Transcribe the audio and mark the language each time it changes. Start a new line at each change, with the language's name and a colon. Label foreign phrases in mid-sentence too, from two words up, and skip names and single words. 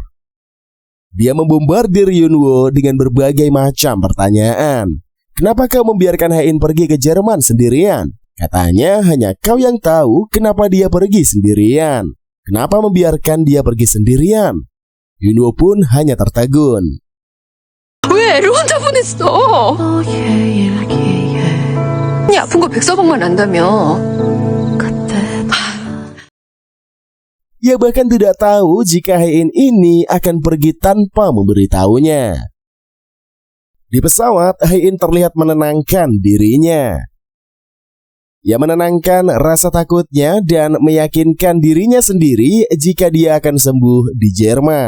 Indonesian: Dia membombardir Yunwo dengan berbagai macam pertanyaan. Kenapa kau membiarkan Hai In pergi ke Jerman sendirian? Katanya hanya kau yang tahu kenapa dia pergi sendirian. Kenapa membiarkan dia pergi sendirian? Yunwo pun hanya tertegun.
Korean: 왜 애를 혼자 보냈어? 이 아픈 거 백서방만 안다며.
Indonesian: Ia bahkan tidak tahu jika Hai In ini akan pergi tanpa memberitahunya. Di pesawat, Hai In terlihat menenangkan dirinya. Ia menenangkan rasa takutnya dan meyakinkan dirinya sendiri jika dia akan sembuh di Jerman.